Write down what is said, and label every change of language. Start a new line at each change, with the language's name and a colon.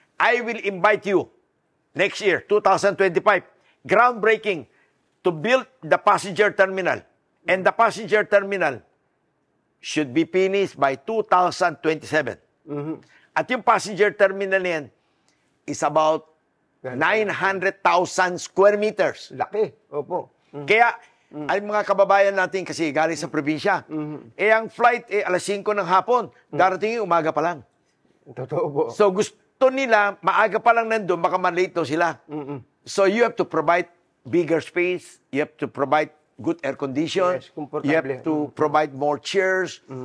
English: I will invite you next year, 2025, groundbreaking to build the passenger terminal. And the passenger terminal should be finished by 2027.
Filipino: At yung passenger terminal yan
English: is about 900,000 square meters.
Filipino: Laki. Opo. Kaya, ay mga kababayan natin kasi galing sa probinsya, ang flight alas 5 ng hapon, darating yung umaga pa lang. Totoo po. So gusto nila, maaga pa lang nandun, baka malate sila.
English: So you have to provide bigger space, you have to provide good air condition,
Filipino: Yes, komportable.
English: you have to provide more chairs.